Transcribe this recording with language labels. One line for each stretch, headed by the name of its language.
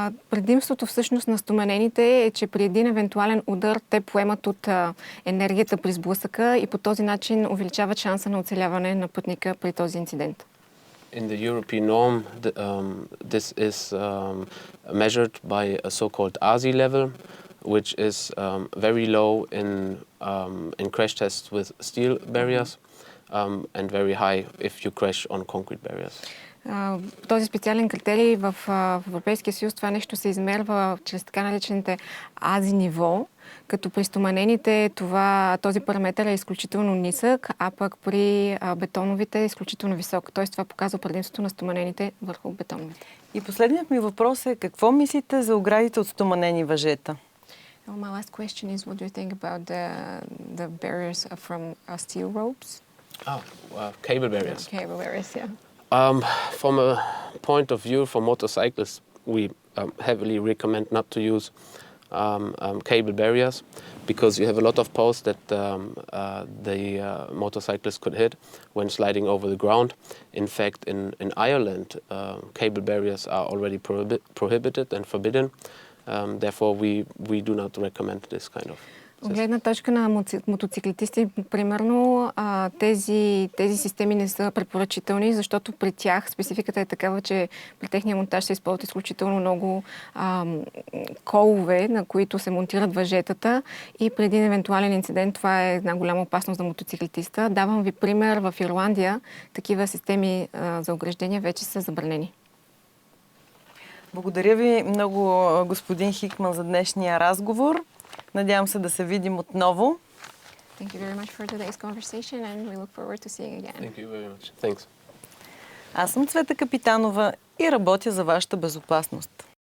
Bulgarian: Предимството всъщност на стоманените е, че при един евентуален удар те поемат от енергията при сблъсъка и по този начин увеличават шанса на оцеляване на пътника при този инцидент.
English: In the European norm, this is measured by a so-called ASI level, which is very low in crash tests with steel barriers and very high if you crash on concrete barriers.
Bulgarian: Този специален критерий в Европейския съюз, това нещо се измерва чрез така наречените АЗИ ниво, като при стоманените този параметър е изключително нисък, а пък при бетоновите е изключително висок. Тоест това показва предимството на стоманените върху бетоновите. И последният ми въпрос е, какво мислите за оградите от стоманени въжета?
English: My last question is, what do you think about the barriers from steel ropes? Cable barriers. Cable barriers, yeah. From a point of view for motorcyclists, we heavily recommend not to use cable barriers because you have a lot of posts that the motorcyclist could hit when sliding over the ground. In fact, in Ireland, cable barriers are already prohibited and forbidden. Therefore, we do not recommend this kind of.
Bulgarian: От гледна точка на мотоциклетисти, примерно, тези системи не са препоръчителни, защото при тях спецификата е такава, че при техния монтаж се използват изключително много колове, на които се монтират въжетата и при един евентуален инцидент това е една голяма опасност за мотоциклетиста. Давам ви пример, в Ирландия такива системи за ограждения вече са забранени. Благодаря ви много, господин Хийкман, за днешния разговор. Надявам се да се видим отново.
English: Thank you very much for today's conversation and we look forward to seeing again. Thank you very much. Thanks.
Bulgarian: Аз съм Цвета Капитанова и работя за вашата безопасност.